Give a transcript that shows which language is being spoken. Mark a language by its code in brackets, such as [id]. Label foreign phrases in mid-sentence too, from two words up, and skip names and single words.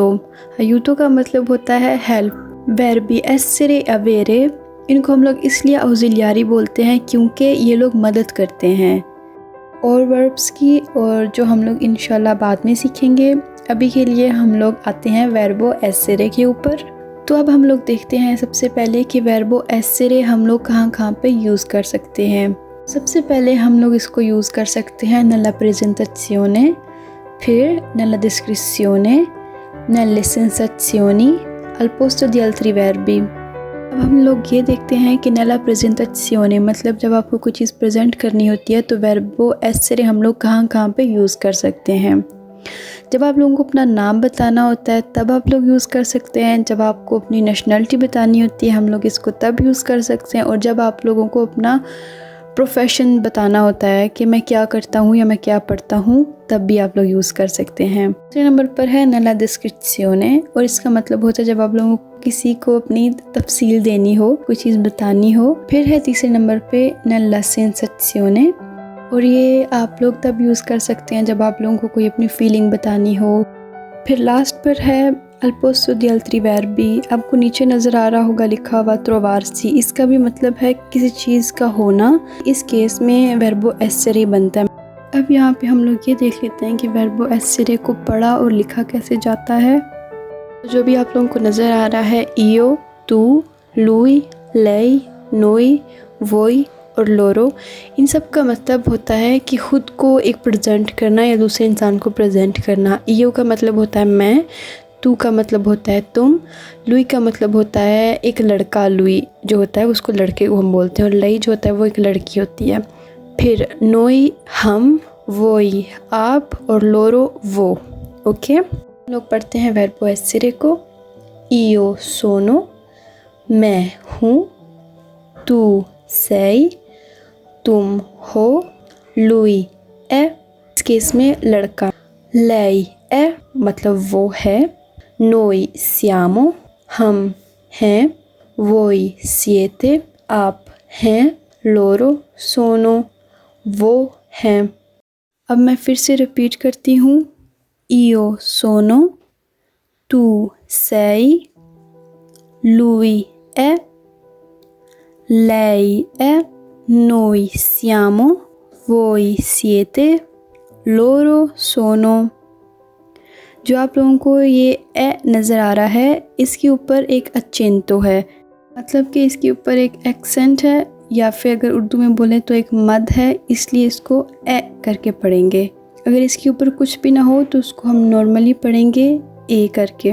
[hi] अयूतो का मतलब होता है हेल्प। [it] verbi essere avere, [hi] इनको हम लोग इसलिए आउज़िलियारी बोलते हैं क्योंकि ये लोग मदद करते हैं और वर्ब्स की, और जो हम लोग इंशाल्लाह बाद में सीखेंगे। अभी के लिए हम लोग आते हैं [it] verbo essere [hi] के ऊपर। तो अब हम लोग देखते हैं सबसे पहले कि [it] verbo essere [hi] हम लोग कहाँ पे यूज़ कर सकते हैं। सबसे पहले हम लोग इसको यूज़ कर सकते हैं [it] nella presentazione, [hi] फिर [it] nella descrizione, nelle sensazioni al posto di altri verbi। [hi] अब हम लोग ये देखते हैं कि [it] nella presentazione [hi] मतलब जब आपको कोई चीज़ प्रेजेंट करनी होती है तो [it] verbo essere [hi] हम लोग कहाँ पे यूज़ कर सकते हैं। जब आप लोगों को अपना नाम बताना होता है तब आप लोग यूज़ कर सकते हैं। जब आपको अपनी नेशनलिटी बतानी होती है हम लोग इसको तब यूज़ कर सकते हैं। और जब आप लोगों को अपना प्रोफेशन बताना होता है कि मैं क्या करता हूँ या मैं क्या पढ़ता हूँ, तब भी आप लोग यूज़ कर सकते हैं। दूसरे नंबर पर है [it] nella descrizione, [hi] और इसका मतलब होता है जब आप लोगों को किसी को अपनी तफसील देनी हो, कोई चीज़ बतानी हो। फिर है तीसरे नंबर पे [it] nella sensazione, [hi] और ये आप लोग तब यूज़ कर सकते हैं जब आप लोगों को कोई अपनी फीलिंग बतानी हो। फिर लास्ट पर है [it] al posto di altri verbi। [hi] आपको नीचे नज़र आ रहा होगा लिखा हुआ trovarsi, इसका भी मतलब है किसी चीज़ का होना। इस केस में [it] verbo essere [hi] बनता है। अब यहाँ पे हम लोग ये देख लेते हैं कि [it] verbo essere [hi] को पढ़ा और लिखा कैसे जाता है। जो भी आप लोगों को नज़र आ रहा है [it] io, tu, lui, lei, noi, voi [hi] और लोरो, इन सब का मतलब होता है कि ख़ुद को एक प्रेजेंट करना या दूसरे इंसान को प्रेजेंट करना। ईओ का मतलब होता है मैं, तू का मतलब होता है तुम, लुई का मतलब होता है एक लड़का, लुई जो होता है उसको लड़के को हम बोलते हैं, और लई जो होता है वो एक लड़की होती है। फिर नोई हम, वोई आप, और लोरो वो। ओके, हम लोग पढ़ते हैं [it] verbo essere [hi] को। [it] io sono, [hi] मैं हूँ, तू sei, तुम हो, [it] lui è, [hi] इस केस में लड़का, [it] lei è [hi] मतलब वो है, [it] noi siamo, [hi] हम हैं, [it] voi siete, [hi] आप हैं, [it] loro sono, [hi] वो हैं। अब मैं फिर से रिपीट करती हूँ। [it] io sono, tu sei, lui è, lei è, noi siamo, voi siete, loro sono। [hi] जो आप लोगों को ये ए नज़र आ रहा है, इसके ऊपर एक अचेंतो है, मतलब कि इसके ऊपर एक एक्सेंट है, या फिर अगर उर्दू में बोलें तो एक मद है, इसलिए इसको ए करके पढ़ेंगे। अगर इसके ऊपर कुछ भी ना हो तो उसको हम नॉर्मली पढ़ेंगे ए करके।